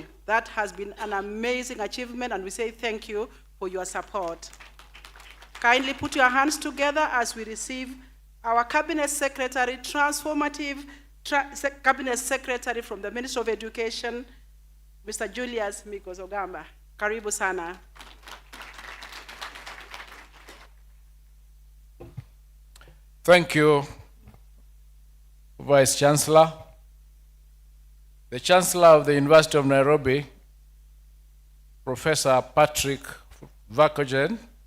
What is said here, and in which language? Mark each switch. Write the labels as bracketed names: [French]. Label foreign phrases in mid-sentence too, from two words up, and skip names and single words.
[English] That has been an amazing achievement, and we say thank you for your support. Kindly put your hands together as we receive our Cabinet Secretary, transformative Cabinet Secretary from the Ministry of Education, Mr. Julius Migos Ogamba. [Swahili] Karibu sana. [English] Thank you, Vice Chancellor. The Chancellor of the University of Nairobi, Professor Patrick Valedictorian.